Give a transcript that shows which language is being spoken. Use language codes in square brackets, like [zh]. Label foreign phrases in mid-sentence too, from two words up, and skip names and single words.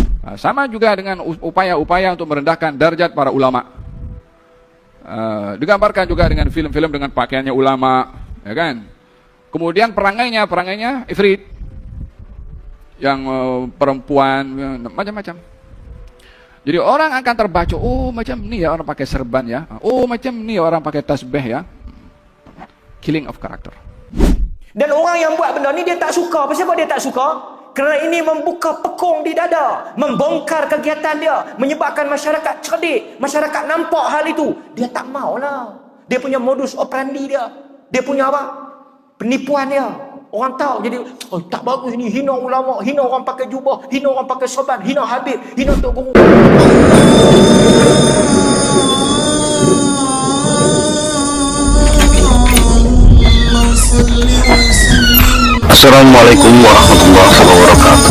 [ms] Sama juga dengan upaya-upaya untuk merendahkan derajat para ulama. Digambarkan juga dengan film-film dengan pakaiannya ulama, ya kan? Kemudian perangainya ifrit, yang perempuan, macam-macam. Jadi orang akan terbaca, oh macam ni ya orang pakai serban ya, oh macam ni orang pakai tasbih ya. [en] Killing of character. [ms] Dan orang yang buat benda ni dia tak suka. Kenapa dia tak suka? Kerana ini membuka pekung di dada, membongkar kegiatan dia, menyebabkan masyarakat cerdik, masyarakat nampak hal itu. Dia tak maulah. Dia punya [la] modus operandi [ms] dia. Dia punya apa? Penipuan dia. Orang tahu jadi, oh tak bagus ni, hina ulama, hina orang pakai jubah, hina orang pakai sorban, hina Habib, hina Tok Guru. [ar] السلام عليكم ورحمة الله وبركاته.